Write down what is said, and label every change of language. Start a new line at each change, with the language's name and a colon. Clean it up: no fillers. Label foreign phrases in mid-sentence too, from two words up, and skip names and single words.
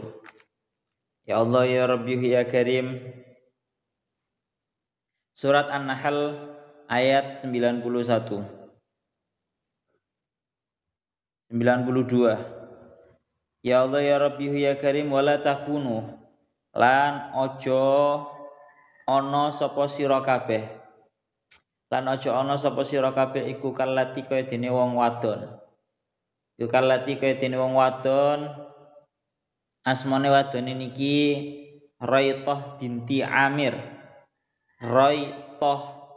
Arabic: يا الله يا ربي يا كريم.
Indonesian: Surat An-Nahl ayat 92.
Arabic: يا الله يا ربي يا كريم ولا تكونوا
Javanese: lan ojo ana sapa sira kabeh iku kalati kaya dene wong wadon asmane wadone niki Raithah binti Amir Raithah